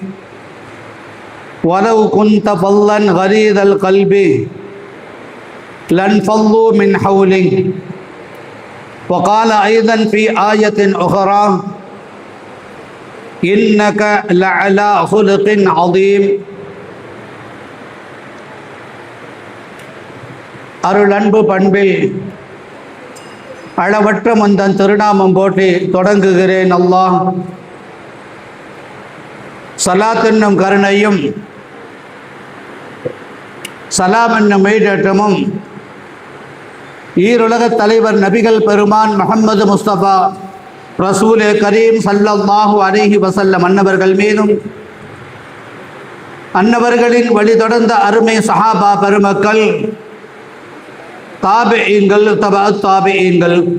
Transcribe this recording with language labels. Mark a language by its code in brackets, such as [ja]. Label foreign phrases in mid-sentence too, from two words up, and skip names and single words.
[ar] ولو كنت فظا غليظ القلب لانفضوا من حولك. وقال أيضا في آية أخرى: إنك لعلى خلق عظيم. [ta] அருள் அன்பு பண்பில் அளவற்ற மந்தன் திருநாமம் போற்றி தொடங்குகிறேன். அல்லாஹ் சலாத் என்னும் கருணையும் சலாம் என்னும் மெய்டேற்றமும் ஈருலக தலைவர் நபிகள் பெருமான் முஹம்மது முஸ்தபா ரசூலே கரீம் [ar] صلى الله عليه وسلم [ta] அன்னவர்கள் மீதும், அன்னவர்களின் வழி தொடர்ந்த அருமை சஹாபா பெருமக்கள், தாபிஈன்கள், தபஅத் தாபிஈன்கள்,